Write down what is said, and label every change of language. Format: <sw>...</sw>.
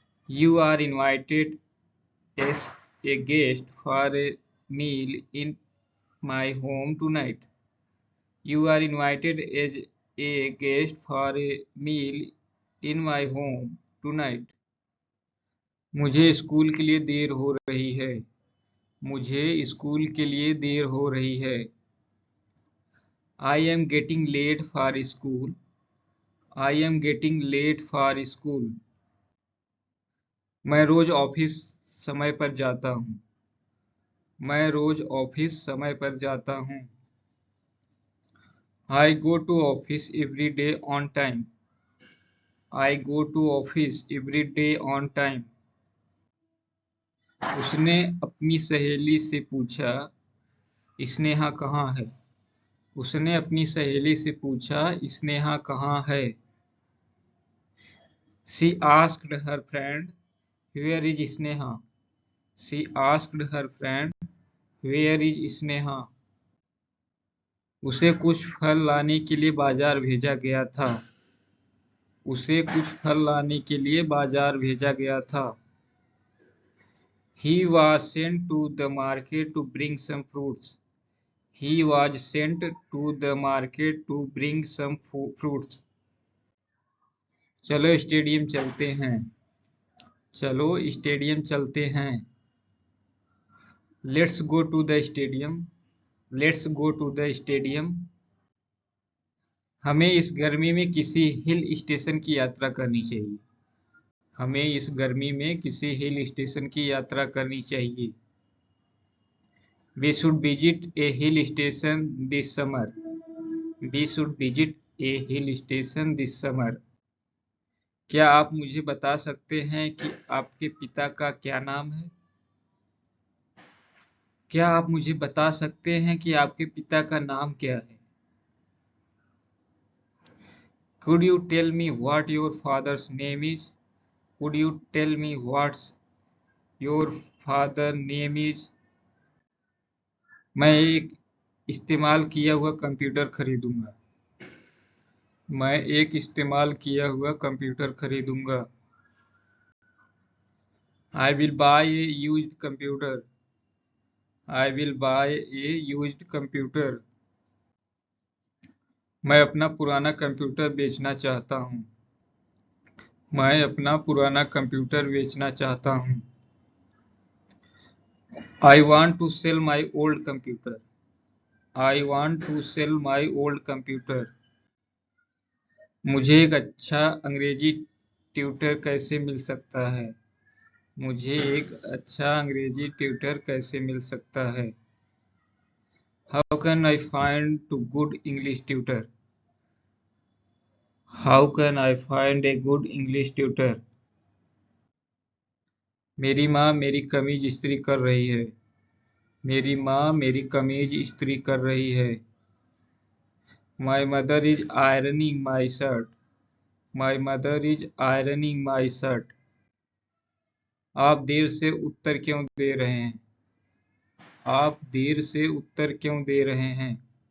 <en>You are invited as a guest for a meal in my home tonight. You are invited as a guest for a meal in my home tonight.</en> <hi>मुझे school के लिए देर हो रही है। मुझे school के लिए देर हो रही है।</hi> <en>I am getting late for school. I am getting late for school.</en> <hi>मैं रोज ऑफिस समय पर जाता हूँ। मैं रोज ऑफिस समय पर जाता हूँ।</hi> <en>I go to office every day on time. I go to office every day on time.</en> <hi>उसने अपनी सहेली से पूछा, स्नेहा कहाँ है? उसने अपनी सहेली से पूछा, स्नेहा कहाँ है?</hi> <en>She asked her friend, where is Sneha? She asked her friend, where is Sneha?</en> <hi>उसे कुछ फल लाने के लिए बाजार भेजा गया था। उसे कुछ फल लाने के लिए बाजार भेजा गया था।</hi> <en>He was sent to the market to bring some fruits. He was sent to the market to bring some fruits.</en> <hi>चलो स्टेडियम चलते हैं। चलो स्टेडियम चलते हैं।</hi> <en>Let's go to the stadium. Let's go to the stadium.</en> <hi>हमें इस गर्मी में किसी हिल स्टेशन की यात्रा करनी चाहिए। हमें इस गर्मी में किसी हिल स्टेशन की यात्रा करनी चाहिए।</hi> <en>We should visit a hill station this summer. We should visit a hill station this summer.</en> <hi>क्या आप मुझे बता सकते हैं कि आपके पिता का क्या नाम है? क्या आप मुझे बता सकते हैं कि आपके पिता का नाम क्या है?</hi> <en>Could you tell me what your father's name is? Could you tell me what's your father's name is?</en> <hi>मैं एक इस्तेमाल किया हुआ कंप्यूटर खरीदूंगा। मैं एक इस्तेमाल किया हुआ computer खरीदूंगा।</hi> <en>I will buy a used computer. I will buy a used computer.</en> <hi>मैं अपना पुराना कंप्यूटर बेचना चाहता हूँ। मैं अपना पुराना कंप्यूटर बेचना चाहता हूँ।</hi> <en>I want to sell my old computer. I want to sell my old computer.</en> <hi>मुझे एक अच्छा अंग्रेजी ट्यूटर कैसे मिल सकता है? मुझे एक अच्छा अंग्रेजी ट्यूटर कैसे मिल सकता है?</hi> <en>How can I find a good English tutor? How can I find a good English tutor?</en> <hi>मेरी माँ मेरी कमीज इस्त्री कर रही है। मेरी माँ मेरी कमीज इस्त्री कर रही है।</hi> <en>My mother is ironing my shirt. My mother is ironing my shirt.</en> <hi>आप देर से उत्तर क्यों दे रहे हैं? आप देर से उत्तर क्यों दे रहे हैं?</hi>